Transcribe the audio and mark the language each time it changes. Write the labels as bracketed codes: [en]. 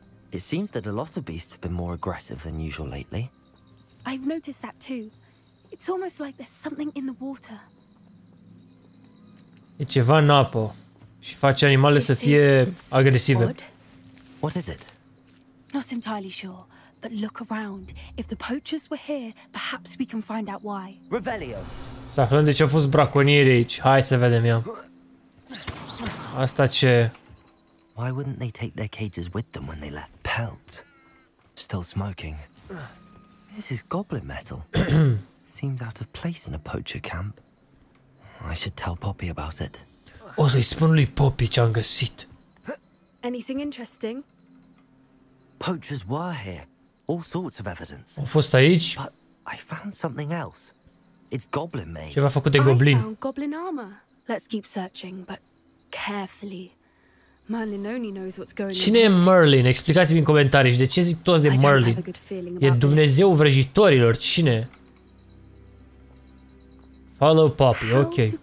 [en] It seems that a lot of beasts have been more aggressive than usual lately. I've noticed that too. It's almost like there's something in the water. [ro] E ceva în apă și face animalele să fie agresive. [en] What is it? Not entirely sure, but look around. If the poachers were here, perhaps we can find out why. Revelio. [ro] Să aflăm de ce au fost braconieri aici. Hai să vedem ea. Asta ce? [en] Why wouldn't they take their cages with them when they left? Pelts. Still smoking. This is goblin metal. Seems out of place in a poacher camp. I should tell Poppy about it. [ro] O să-i spun lui Poppy ce am găsit. [en] Anything interesting? Poachers were here. All sorts of evidence. [ro] Au fost aici. [en] But I found something else. It's goblin made. [ro] Ceva făcut de goblin. [en] I found goblin armor. Let's keep searching, but carefully. Merlin only knows what's going on. [ro] Cine e Merlin? Explicați-mi în comentarii și de ce zic toți de Merlin? E Dumnezeu vrăjitorilor. Cine? [en] Follow Poppy, ok.